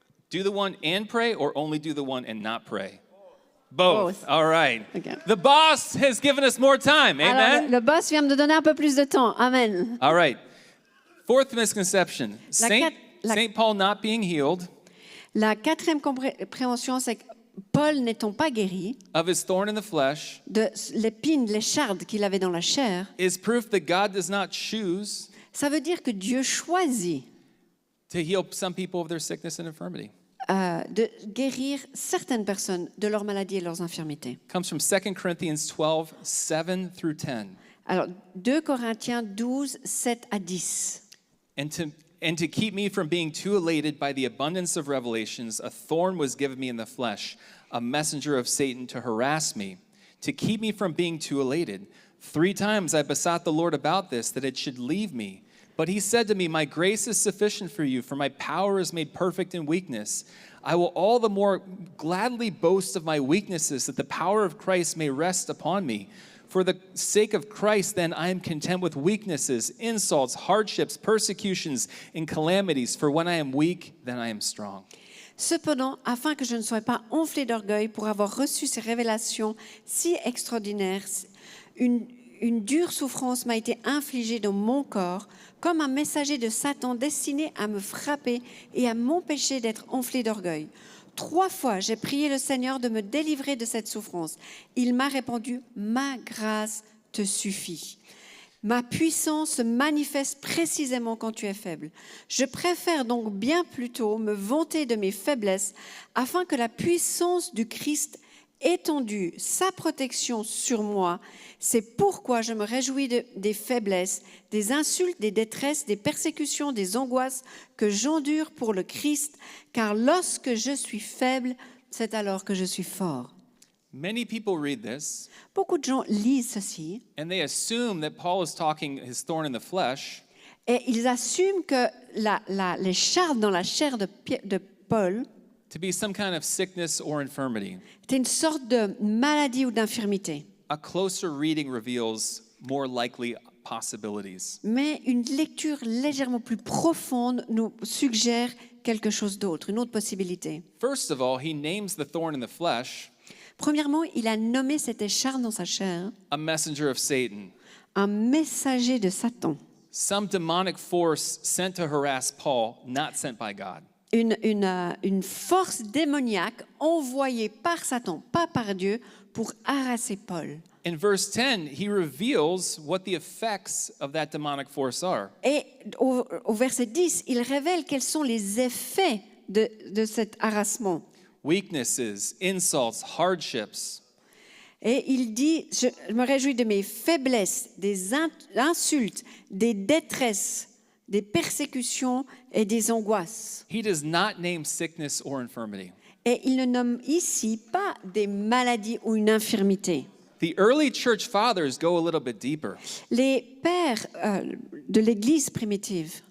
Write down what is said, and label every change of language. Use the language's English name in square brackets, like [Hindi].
[English] Do the one and pray, or only do the one and not pray? Both. Both. All right. Okay. The boss has given us more time. [French] Alors, [English] Amen. [French] le boss vient me donner un peu plus de temps. [English] Amen. All right. Fourth misconception. Saint Paul Paul not being healed [French] La quatrième compréhension, c'est que Paul n'étant pas guéri [English] of his thorn in the flesh [French] de l'épine, l'écharde qu'il avait dans la chair, [English] is proof that God does not choose [French] ça veut dire que Dieu choisit [English] to heal some people of their sickness and infirmity. [French] de guérir certaines personnes de leurs maladies et leurs infirmités. [English] It comes from 2 Corinthians 12, 7 through 10. [French] Alors, 2 Corinthiens 12, 7 à 10. [English] And to keep me from being too elated by the abundance of revelations, a thorn was given me in the flesh, a messenger of Satan to harass me, to keep me from being too elated. 3 times I besought the Lord about this, that it should leave me. But he said to me, my grace is sufficient for you, for my power is made perfect in weakness. I will all the more gladly boast of my weaknesses, that the power of Christ may rest upon me. For the sake of Christ, then, I am content with weaknesses, insults, hardships, persecutions, and calamities. For when I am weak, then I am strong. [French] Cependant, afin que je ne sois pas enflé d'orgueil pour avoir reçu ces révélations si extraordinaires, une dure souffrance m'a été infligée dans mon corps, comme un messager de Satan destiné à me frapper et à m'empêcher d'être enflé d'orgueil. 3 fois, j'ai prié le Seigneur de me délivrer de cette souffrance. Il m'a répondu, ma grâce te suffit. Ma puissance se manifeste précisément quand tu es faible. Je préfère donc bien plutôt me vanter de mes faiblesses afin que la puissance du Christ étendue sa protection sur moi. C'est pourquoi je me réjouis des faiblesses, des insultes, des détresses, des persécutions, des angoisses que j'endure pour le Christ, car lorsque je suis faible, c'est alors que je suis fort. [English] Many people read this, [French] Beaucoup de gens lisent ceci [English] and they assume that Paul is talking his thorn in the flesh [French] et ils assument que les chardes dans la chair de Paul [English] to be some kind of sickness or infirmity. [French] était une sorte de maladie ou d'infirmité. [English] A closer reading reveals more likely possibilities. [French] Mais une lecture légèrement plus profonde nous suggère quelque chose d'autre, une autre possibilité. [English] First of all, he names the thorn in the flesh [French] Premièrement, il a nommé cette écharpe dans sa chair [English] a messenger of Satan, [French] un messager de Satan, [English] some demonic force sent to harass Paul, not sent by God. [French] une force démoniaque envoyée par Satan, pas par Dieu, pour harasser Paul. [English] In verse 10, he reveals what the effects of that demonic force are. [French] Et au verset 10, il révèle quels sont les effets de cet harassement. [English] Weaknesses, insults, hardships. [French] Et il dit, je me réjouis de mes faiblesses, des insultes, des détresses, des persécutions et des angoisses. [English] He does not name sickness or infirmity. [French] Et il ne nomme ici pas des maladies ou une infirmité. [English] The early church fathers go a little bit deeper. [French] Les pères de l'Église primitive,